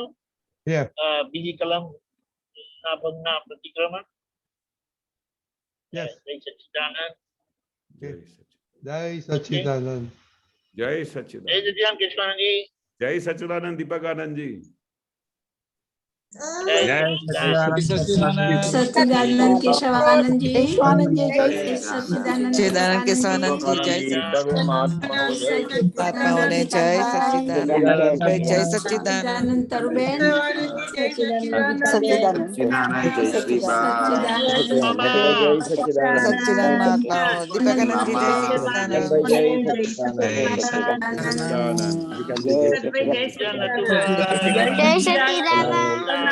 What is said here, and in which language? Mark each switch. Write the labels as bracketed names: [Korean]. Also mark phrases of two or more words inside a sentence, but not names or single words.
[Gujarati] બીજી કલમ ના ભંગના પ્રતિક્રમણ. યસ, જય સચ્ચિદાનંદ. જય સચ્ચિદાનંદ, જય જય સચ્ચિદાનંદ, સચ્ચિદાનંદ કેશવાનંદજી. જય સચ્ચિદાનંદ દીપકાનંદજી. જય સચ્ચિદાનંદ. સચ્ચિદાનંદ કેશવાનંદ જી, જય સચ્ચિદાનંદ સચ્ચિદાનંદ કેશવાનંદ જી, જય મહાત્માઓ જય સચ્ચિદાનંદ, જય સચ્ચિદાનંદ तरुबेन, સચ્ચિદાનંદ સચ્ચિદાનંદ મહાત્માઓ દીપકાનંદ જી, જય સચ્ચિદાનંદ,